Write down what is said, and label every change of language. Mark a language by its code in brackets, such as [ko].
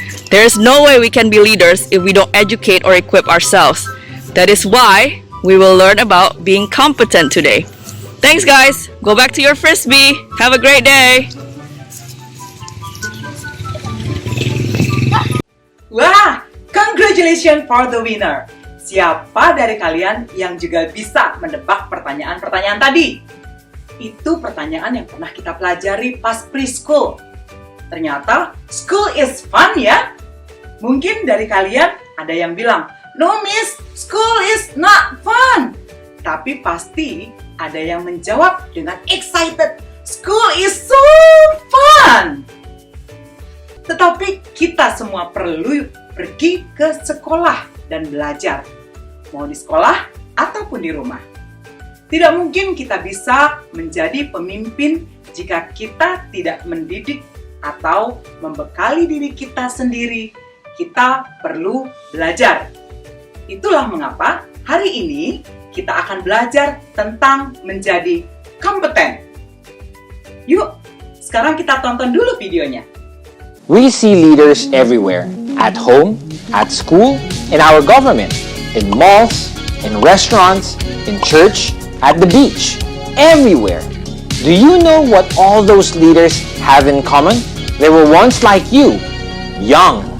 [en] There is no way we can be leaders if we don't educate or equip ourselves. That is why we will learn about being competent today. Thanks, guys. Go back to your frisbee. Have a great day. [id] Wah, [en] congratulations for the winner. [id] Siapa dari kalian yang juga bisa mendebak pertanyaan-pertanyaan tadi? Itu pertanyaan yang pernah kita pelajari pas preschool. Ternyata [en] school is fun [id] ya. Mungkin dari kalian ada yang bilang, [en] "No miss, school is not fun." [id] Tapi pasti ada yang menjawab dengan excited, [en] "School is so fun." [id] Tetapi kita semua perlu pergi ke sekolah dan belajar, mau di sekolah ataupun di rumah. Tidak mungkin kita bisa menjadi pemimpin jika kita tidak mendidik atau membekali diri kita sendiri. Kita perlu belajar. Itulah mengapa hari ini kita akan belajar tentang menjadi kompeten. Yuk, sekarang kita tonton dulu videonya. [en] We see leaders everywhere, at home, at school, in our government, in malls, in restaurants, in church, at the beach, everywhere. Do you know what all those leaders have in common? They were once like you, young.